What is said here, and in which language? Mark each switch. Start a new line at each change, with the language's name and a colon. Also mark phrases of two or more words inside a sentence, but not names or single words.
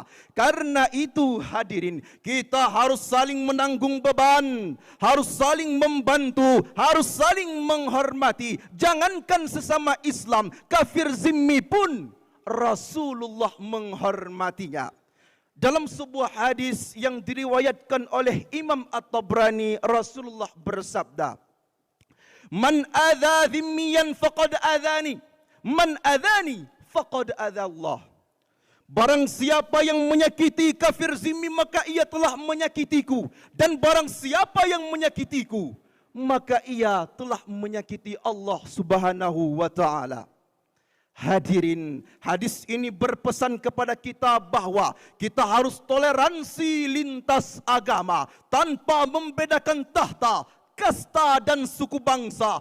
Indonesian: Karena itu hadirin, kita harus saling menanggung beban, harus saling membantu, harus saling menghormati. Jangankan sesama Islam, kafir zimmi pun Rasulullah menghormatinya. Dalam sebuah hadis yang diriwayatkan oleh Imam At-Tabrani, Rasulullah bersabda,
Arabic: "من آذى ذميا فقد آذاني، من آذاني فقد آذى الله."
Indonesian: Barang siapa yang menyakiti kafir zimmi, maka ia telah menyakitiku, dan barang siapa yang menyakitiku, maka ia telah menyakiti Allah
Arabic: سبحانه وتعالى.
Indonesian: Hadirin, hadis ini berpesan kepada kita bahwa kita harus toleransi lintas agama tanpa membedakan tahta, kasta dan suku bangsa.